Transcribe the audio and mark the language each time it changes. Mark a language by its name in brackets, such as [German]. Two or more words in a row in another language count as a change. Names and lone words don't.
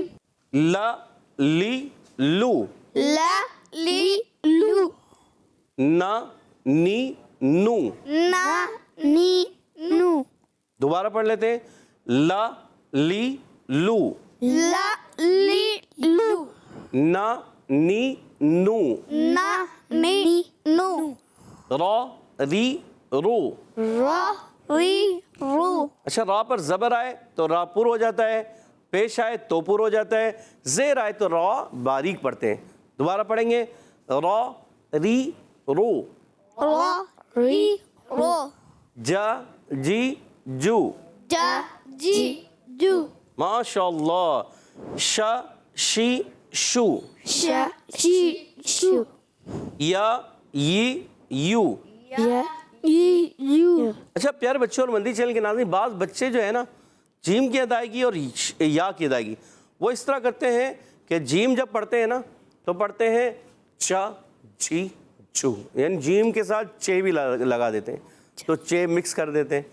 [Arabic] لا لی لو، لا لی لو، نا نی نو، نا نی نو، [Urdu] دوبارہ پڑھ لیتے ہیں۔ [Arabic] لا لی لو، لا لی لو، نا نی نو، نا نی نو، را ری رو۔ را ری رو، [Urdu] اچھا، را پر زبر آئے تو را پر ہو جاتا ہے، پیش آئے تو پر ہو جاتا ہے، زیر آئے تو را باریک پڑھتے ہیں۔ دوبارہ پڑھیں گے، [Arabic] را ری رو، را ری رو، جا جی جو، جا جی جو، ماشاءاللہ، شا شی شو، شا شی شو، یا ی یو۔ یا ی یو۔ [Urdu] اچھا پیارے بچوں اور مندی چینل کے ناظرین، بعض بچے جو ہے نا جیم کی ادائیگی اور یا کی ادائیگی وہ اس طرح کرتے ہیں کہ جیم جب پڑھتے ہیں نا تو پڑھتے ہیں [Arabic] چا جی چو، [Urdu] یعنی جیم کے ساتھ چے بھی لگا دیتے ہیں، تو چے مکس کر دیتے ہیں۔